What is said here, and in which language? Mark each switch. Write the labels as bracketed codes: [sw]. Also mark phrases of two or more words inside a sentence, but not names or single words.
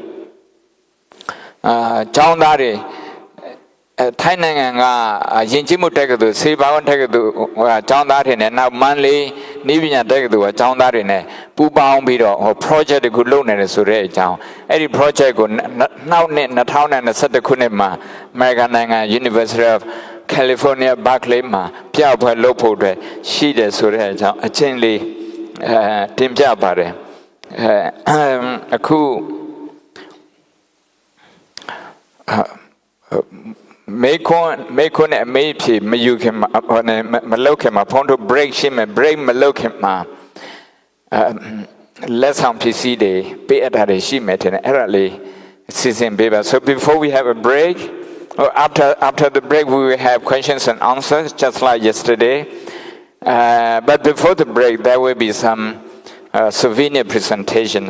[my] ကျောင်းသားတွေထိုင်းနိုင်ငံကယဉ်ကျေးမှုတက္ကသိုလ်စေဘာဝန်တက္ကသိုလ်ကျောင်းသားတွေနဲ့နောက်မန္တလေးနည်းပညာတက္ကသိုလ်ကျောင်းသားတွေနဲ့ပူးပေါင်းပြီးတော့project တခုလုပ်နေတယ်ဆိုတဲ့အကြောင်းအဲ့ဒီ project ကိုနောက်နှစ်2021ခုနှစ်မှာ American နိုင်ငံ University of California Berkeley မှာပြပွဲလုပ်ဖို့အတွက်ရှိတယ်ဆိုတဲ့အကြောင်းအချင်းလေးတင်ပြပါတယ်အခု မေခွန်းနဲ့အမေးဖြေမယူခင်မှာမလုပ်ခင်မှာဖုန်းတို့ break ရှင်းမယ် break မလုပ်ခင်မှာလက်ဆောင်ပစ္စည်းတွေပေးအပ်တာတွေရှိမယ်တဲ့အဲ့ဒါလေးစီစဉ်ပေးပါ [en] so before we have a break After the break, we will have questions and answers, just like yesterday. But before the break, there will be some souvenir presentations.